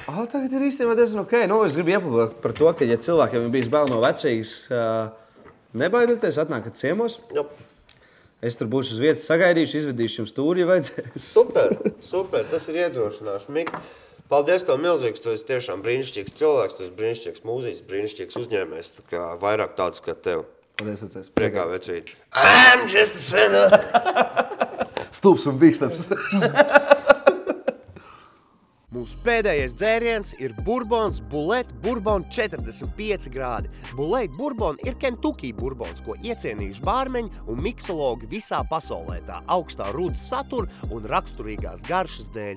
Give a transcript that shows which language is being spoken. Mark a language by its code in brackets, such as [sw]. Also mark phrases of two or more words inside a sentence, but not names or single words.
[lv] Tagad ir īstenībā diezgan ok. Es gribu ieplūkot par to, ka, ja cilvēkiem ir bijis bail no vecīgas, nebaidieties, atnākat ciemos. Jā. Es tur būšu uz vietas, sagaidīšu, izvedīšu jums tūri, ja vajadzēs. Super, tas ir iedrošināši. Mika, paldies tev milzīgs, tu esi tiešām brīnišķīgs cilvēks, tu esi brīnišķīgs mūziķis, brīnišķīgs uzņēmējs, tā kā vairāk tāds kā tev. Paldies, atceries. Priekā vecīt. [en] I'm just a sinner. [lv] Stulbs un bīstams. Mūsu pēdējais dzēriens ir Bourbons Bulleit Bourbon 45 grādi. Bulleit Bourbon ir Kentucky Bourbons, ko iecienījuši bārmeņi un miksologi visā pasaulē tā augstā rudas satura un raksturīgās garšas dēļ.